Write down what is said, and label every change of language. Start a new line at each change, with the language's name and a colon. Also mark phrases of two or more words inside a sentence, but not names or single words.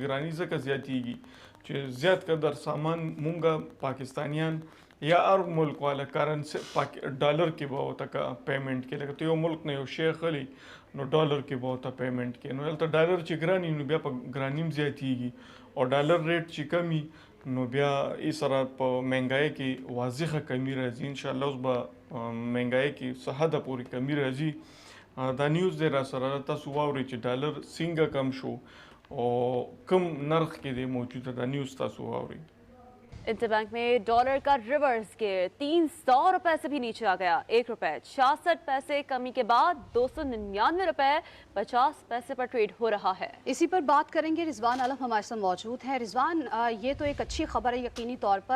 Pashto: ګرانی ځکه زیاتیږي چې زیات قدر سامان مونږه پاکستانیان یا هر ملک والا کرنسی ډالر کې به ورته پیمنټ کې لکه ته یو ملک نه یو شی اخلي نو ډالر کې به ورته پیمنټ کې نو دلته ډالر چې ګرانی نو بیا په ګرانیم زیاتیږي او ډالر ریټ چې کمی نو بیا یې سره په مهنګای کې واضحه کمی راځي.
Arabic: ان شاء الله
Pashto: اوس به مهنګای کې څه حده پورې کمی راځي. دا نیوز دی را سره تاسو واورئ چې ډالر څنګه کم شو او کم نرخ کې دی موجوده. دا نیوز تاسو واورئ.
Urdu: انٹربینک میں ڈالر کا ریورس گر 300 روپے سے بھی نیچے آ گیا. 1 روپے 66 پیسے کمی کے بعد 299 روپے 50 پیسے پر ٹریڈ ہو رہا ہے. اسی پر بات کریں گے. رضوان عالم ہمارے ساتھ موجود ہیں۔ رضوان، یہ تو ایک اچھی خبر ہے یقینی طور پر.